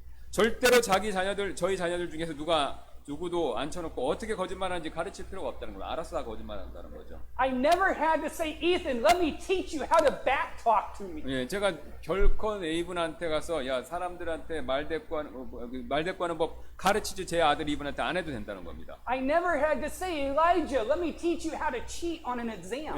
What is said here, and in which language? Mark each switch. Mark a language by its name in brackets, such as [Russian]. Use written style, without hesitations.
[Korean] 절대로 저희 자녀들 중에서 누구도 앉혀놓고 어떻게 거짓말하는지 가르칠 필요가 없다는 거예요. 알아서 다 거짓말한다는 거죠. [English] I never had to say, Ethan, let me teach you how to back talk to me. [Korean] 예, 제가 결코 에이븐한테 가서 야 사람들한테 말대꾸하는 법 가르치지 제 아들 이분한테 안 해도 된다는 겁니다. [English] I never had to say, Elijah, let me teach you how to cheat on an exam.